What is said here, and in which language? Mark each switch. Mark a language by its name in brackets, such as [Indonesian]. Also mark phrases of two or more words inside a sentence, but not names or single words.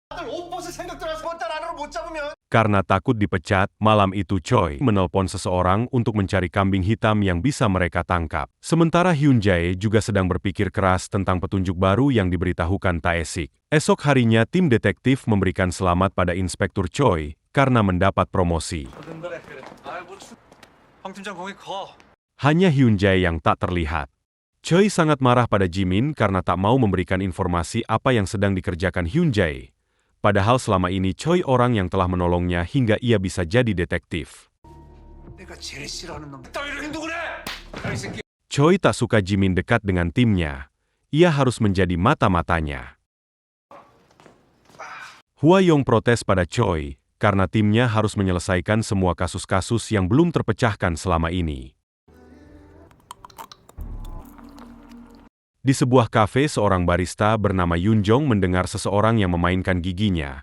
[Indonesian] Karena takut dipecat, malam itu Choi menelpon seseorang untuk mencari kambing hitam yang bisa mereka tangkap. Sementara Hyun Jae juga sedang berpikir keras tentang petunjuk baru yang diberitahukan Tae-sik. Esok harinya tim detektif memberikan selamat pada Inspektur Choi karena mendapat promosi. [Korean] 황 팀장 거기 가. [Indonesian] Hanya Hyun Jae yang tak terlihat. Choi sangat marah pada Jimin karena tak mau memberikan informasi apa yang sedang dikerjakan Hyun Jae. Padahal selama ini Choi orang yang telah menolongnya hingga ia bisa jadi detektif. [Korean] 내가 제일 싫어하는 놈 따위로 행동을 해. 이 새끼. [Indonesian] Choi tak suka Jimin dekat dengan timnya. Ia harus menjadi mata-matanya. Hwa Yong protes pada Choi karena timnya harus menyelesaikan semua kasus-kasus yang belum terpecahkan selama ini. Di sebuah kafe seorang barista bernama Yun Jong mendengar seseorang yang memainkan giginya.